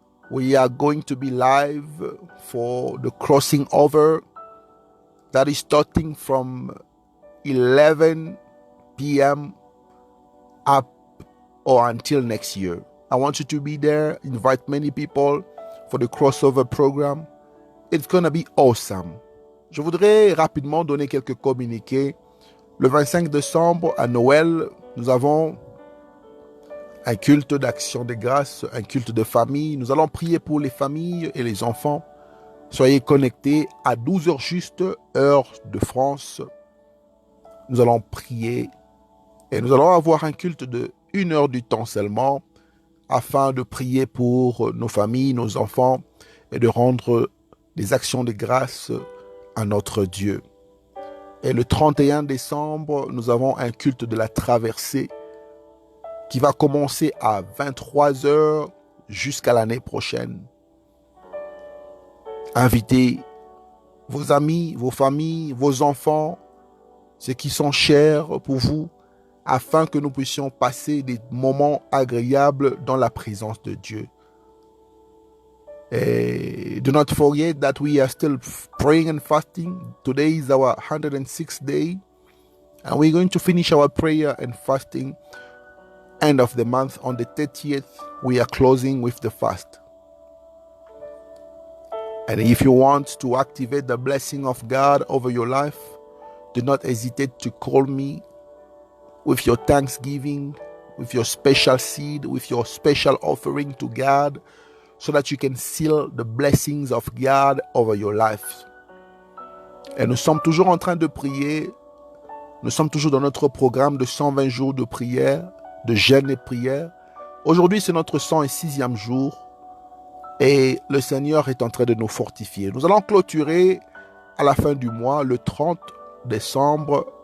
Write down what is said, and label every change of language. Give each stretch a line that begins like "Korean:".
English: We are going to be live for the crossing over. That is starting from 11 p.m. up or until next year. I want you to be there. Invite many people for the crossover program. It's gonna be awesome.
French: Je voudrais rapidement donner quelques communiqués. Le 25 décembre, à Noël, nous avons un culte d'action de grâce, un culte de famille. Nous allons prier pour les familles et les enfants. Soyez connectés à 12 heures juste, heure de France. Nous allons prier et nous allons avoir un culte de 1 heure du temps seulement afin de prier pour nos familles, nos enfants et de rendre des actions de grâce à notre Dieu. Et le 31 décembre, nous avons un culte de la traversée qui va commencer à 23 heures jusqu'à l'année prochaine. Invitez vos amis, vos familles, vos enfants, ceux qui sont chers pour vous, afin que nous puissions passer des moments agréables dans la présence de Dieu.
English: Do not forget that we are still praying and fasting. Today is our 106th day, and we're going to finish our prayer and fasting end of the month. On the 30th, we are closing with the fast. And if you want to activate the blessing of God over your life, do not hesitate to call me with your thanksgiving, with your special seed, with your special offering to God, so that you can seal the blessings of God over your life.
French: Et nous sommes toujours en train de prier. Nous sommes toujours dans notre programme de 120 jours de prière, de jeûne et prière. Aujourd'hui, c'est notre 106e jour et le Seigneur est en train de nous fortifier. Nous allons clôturer à la fin du mois, le 30 décembre.